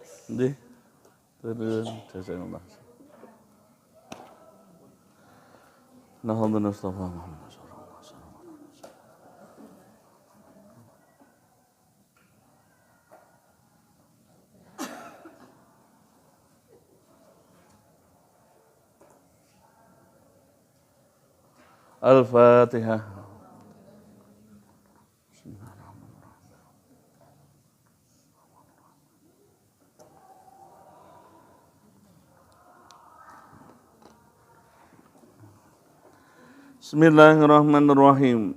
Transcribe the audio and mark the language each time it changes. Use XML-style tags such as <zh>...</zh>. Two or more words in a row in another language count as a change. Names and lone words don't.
<jv>Nggih. Terus jazakallah.</jv> <ar>نحمد مصطفى محمد صلى الله عليه وسلم. Al-Fatihah. Bismillahirrahmanirrahim.</ar>